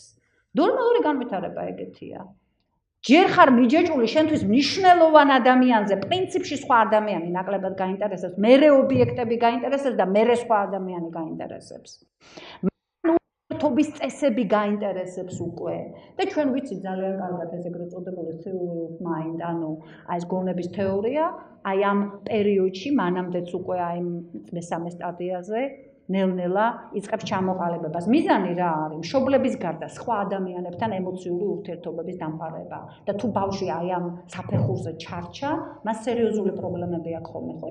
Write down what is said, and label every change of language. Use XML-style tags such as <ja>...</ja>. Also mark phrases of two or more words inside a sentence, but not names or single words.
<ka>ნორმალური განვითარება ეგეთია. ჯერ ხარ მიჯეჭული შენთვის მნიშვნელოვან ადამიანზე, პრინციპში სხვა ადამიანი ნაკლებად გაინტერესებს, მერე ობიექტები გაინტერესებს და მერე სხვა ადამიანი გაინტერესებს. ურთიერთობის წესები გაინტერესებს უკვე. და ჩვენ ვიცით ძალიან კარგად ეს ეგრეთ წოდებული</ka> <en>theory of mind,</en> <ka>ანუ ეს გონების თეორია, აი ამ პერიოდში, მანამდეც უკვე აი მესამე სტადიაზე ნელ-ნელა იწყებს ჩამოყალიბებას. მიზანი რა არის? მშობლების გარდა სხვა ადამიანებთან ემოციური ურთიერთობების დამყარება. და თუ ბავშვი აი ამ საფეხურზე ჩარჩა, მას სერიოზული პრობლემები აქვს ხოლმე, ხო?</ka>